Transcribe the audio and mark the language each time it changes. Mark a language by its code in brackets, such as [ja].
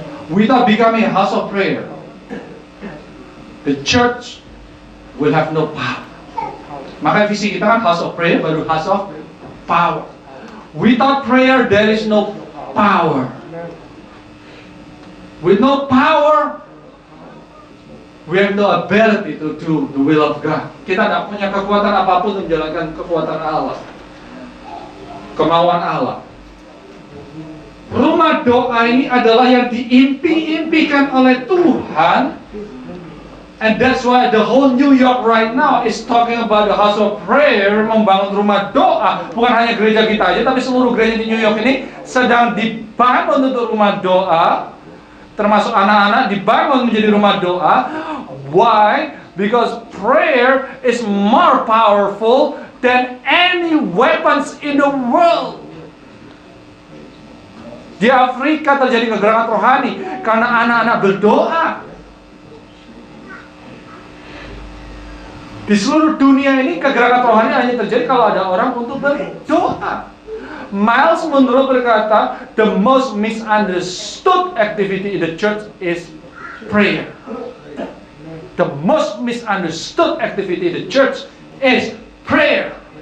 [en] Without becoming a house of prayer, the church will have no power. [id] Maka visi kita kan [en] house of prayer [id] baru [en] house of power. Without prayer there is no power. With no power we have no ability to do the will of God. [id] Kita tidak punya kekuatan apapun untuk menjalankan kekuatan Allah, kemauan Allah. Rumah doa ini adalah yang diimpi-impikan oleh Tuhan. [en] And that's why the whole New York right now is talking about the house of prayer, [id] membangun rumah doa. Bukan hanya gereja kita aja, tapi seluruh gereja di New York ini sedang dibangun untuk rumah doa. Termasuk anak-anak dibangun menjadi rumah doa. [en] Why? Because prayer is more powerful than any weapons in the world. [id] Di Afrika terjadi kegerakan rohani karena anak-anak berdoa. Di seluruh dunia ini kegerakan rohani hanya terjadi kalau ada orang untuk berdoa. [en] Miles Monroe [id] berkata, [en] the most misunderstood activity in the church is prayer. The most misunderstood activity in the church is prayer.